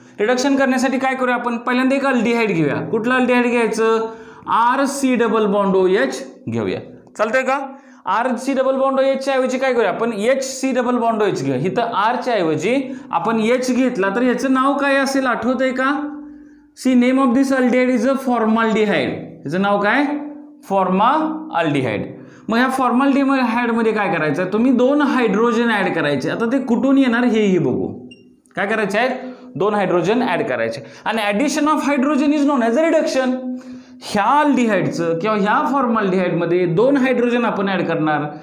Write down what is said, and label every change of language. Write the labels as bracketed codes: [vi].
[mr] Reduction करण्यासाठी काय करूया आपण? पहिल्यांदा एक अल्डिहाइड घेऊया. कुठलं अल्डिहाइड घ्यायचं? RC डबल बॉन्ड OH घेऊया. चालतंय का? RC डबल बॉन्ड OH च्या ऐवजी काय करूया आपण? HC डबल बॉन्ड OH घेऊया. इथं R च्या ऐवजी आपण H घेतला तर याचं नाव काय असेल आठवतंय का? [en] See name of this aldehyde is a formaldehyde. [mr] याचं नाव काय? फॉर्माल्डिहाइड. मग ह्या फॉर्माल्डिहाइड मध्ये काय करायचं? तुम्ही 2 हायड्रोजन ऍड करायचे. आता ते कुठून येणार हेही बघू. काय करायचे आहेत? 2 हायड्रोजन ऍड करायचे. आणि [en] Addition of hydrogen is known as a reduction. [mr] ह्या अल्डिहाइडचं किंवा ह्या फॉर्माल्डिहाइडमध्ये 2 हायड्रोजन आपण ऍड करणार.